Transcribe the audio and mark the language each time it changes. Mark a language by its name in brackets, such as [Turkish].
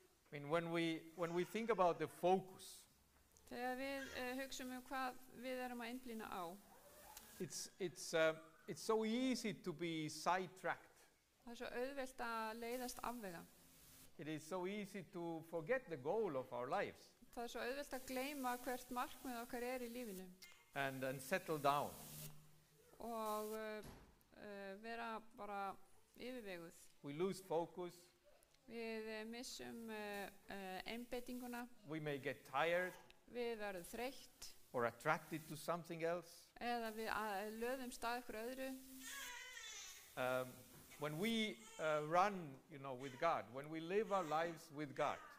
[English] I mean, when we think about the focus, [Icelandic] Þegar við hugsum hvað við erum að einblína á. [English] it's so easy to be sidetracked. [Icelandic] Það svo auðvelt að leiðast afvega. [English] It is so easy to forget the goal of our lives [Icelandic] Það svo auðvelt að gleyma hvert markmið okkar í lífinu. [English] and settle down. [Icelandic] Og vera bara yfirveguð. [English] We lose focus. [Icelandic] Við missum einbeitinguna. [English] We may get tired [Icelandic] Við verðum þreytt. [English] or attracted to something else. [Icelandic] Eða við löðumst að ykkur öðru. [English] When we run, with God, when we live our lives with God,